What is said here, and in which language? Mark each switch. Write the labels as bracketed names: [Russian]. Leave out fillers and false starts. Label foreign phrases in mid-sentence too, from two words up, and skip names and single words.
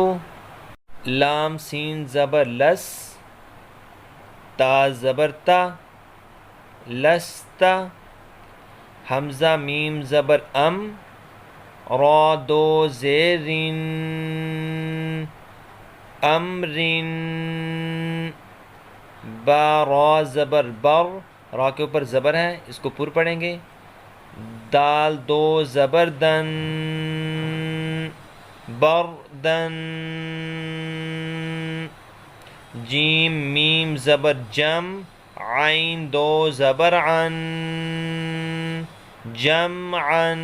[Urdu] لام سین زبر لس، تا زبر تا، لستا۔ حمزہ میم زبر ام، را دو زیرن، امرن۔ با را زبر بر، را کے اوپر زبر ہے، اس کو پر پڑھیں گے۔ دال دو زبر دن، بردن۔ جیم میم زبر جم، عین دو زبر عن، جمعن۔